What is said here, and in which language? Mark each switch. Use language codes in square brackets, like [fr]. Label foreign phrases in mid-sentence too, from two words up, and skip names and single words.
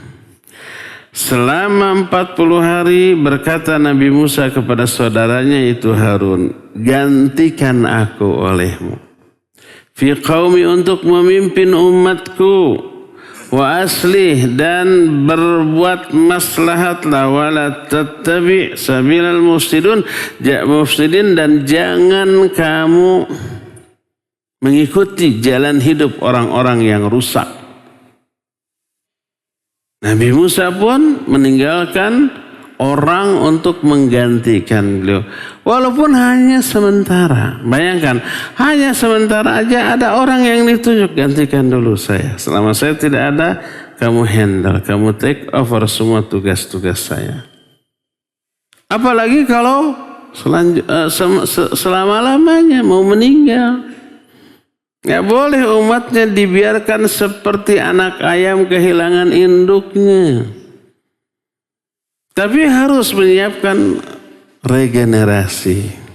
[id] Selama 40 hari berkata Nabi Musa kepada saudaranya itu Harun, "Gantikan aku olehmu [ar] في قومي, [id] untuk memimpin umatku, [ar] وأصلح, [id] dan berbuat maslahatlah, [ar] ولا تتبع سبيل المفسدين, [id] dan jangan kamu mengikuti jalan hidup orang-orang yang rusak. Nabi Musa pun meninggalkan orang untuk menggantikan beliau. Walaupun hanya sementara. Bayangkan, hanya sementara aja ada orang yang ditunjuk, gantikan dulu saya. Selama saya tidak ada, kamu handle, kamu [en] take over [id] semua tugas-tugas saya. Apalagi kalau selama-lamanya mau meninggal. Nggak boleh umatnya dibiarkan seperti anak ayam kehilangan induknya. Tapi harus menyiapkan regenerasi.